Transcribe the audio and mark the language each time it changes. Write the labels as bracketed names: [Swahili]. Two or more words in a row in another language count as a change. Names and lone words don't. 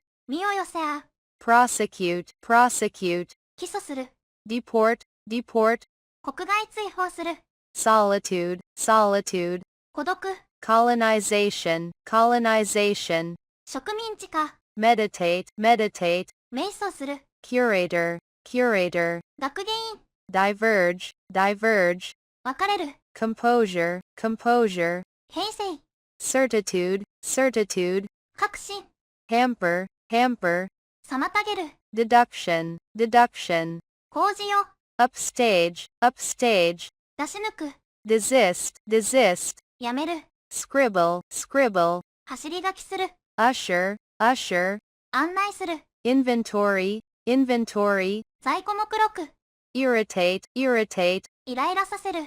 [Japanese] 身を寄せ合う、 [English] prosecute, prosecute, [Japanese] 起訴する、 [English] deport, deport, [Japanese] 国外追放する、 [English] solitude, solitude, [Japanese] 孤独、 [English] colonization, colonization, [Japanese] 植民地化、 [English] meditate, meditate, [Japanese] 瞑想する、 [English] curator, curator, [Japanese] 学芸員、 [English] diverge, diverge, [Japanese] 分かれる、 [English] composure, composure, [Japanese] 平成、 [English] certitude, certitude, [Japanese] 確信、 [English] hamper, hamper, [Japanese] 妨げる、 [English] deduction, deduction, [Japanese] 工事用、 [English] upstage, upstage, [Japanese] 出し抜く、 [English] desist, desist, [Japanese] やめる、 [English] scribble, scribble, [Japanese] 走り書きする、 [English] usher, usher, [Japanese] 案内する、 [English] inventory, inventory, [Japanese] 在庫目録、 [English] irritate, irritate, [Japanese] イライラさせる、